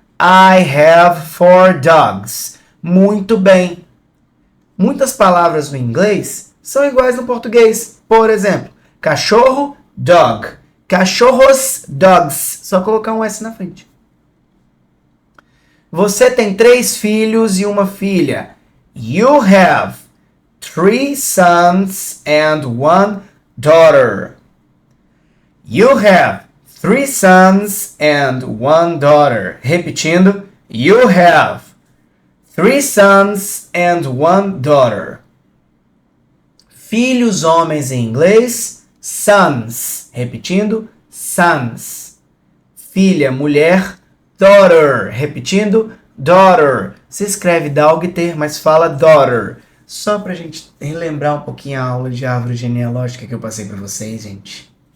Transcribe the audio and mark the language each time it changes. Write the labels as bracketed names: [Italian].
[English] I have 4 dogs. [Portuguese] Muito bem. Muitas palavras no inglês são iguais no português. Por exemplo, cachorro, dog. Cachorros, dogs. Só colocar um S na frente. Você tem 3 filhos e uma filha. [English] You have 3 sons and 1 daughter. You have 3 sons and 1 daughter. [Portuguese] Repetindo. [English] You have 3 sons and 1 daughter. [Portuguese] Filhos homens em inglês, sons. Repetindo, sons. Filha, mulher, daughter. Repetindo, daughter. Se escreve daughter, mas fala daughter. Só pra gente relembrar um pouquinho a aula de árvore genealógica que eu passei pra vocês, gente.